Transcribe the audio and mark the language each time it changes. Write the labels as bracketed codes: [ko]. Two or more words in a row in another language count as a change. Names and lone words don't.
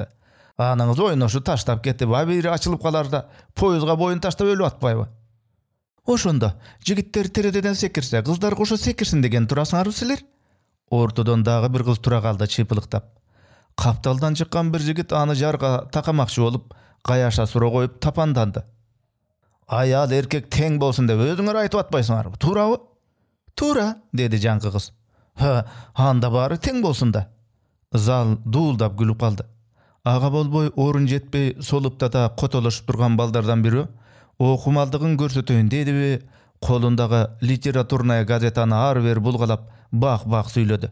[ky] Аныңыз ойношу таштап кетип, абийири ачылып каларда поездга боюн таштап өлүп атпайбы? Ошондо жигиттер терезеден секирсе, кыздар кошо секирсин деген турасыңарбы силер? Ортодон дагы бир кыз тура калды чыйпылыктап. Капталдан чыккан бир жигит аны жарга такамакчы болуп, каяша суроо коюп тапанданды. Аял эркек тең болсун деп өзүңөр айтып атпайсыңарбы? Туурабы? Тура, dedi жаңкы кыз. Анда бары тең болсун да. Зал дуулдап күлүп калды. Ага болбой орун жетпей солуптата котолошуп турган балдардан бири окумалдыгын көрсөтөйүн дедиби, колундагы [ru] литературная газетаны [ky] ары бери булгалап бак-бак сүйлөдү.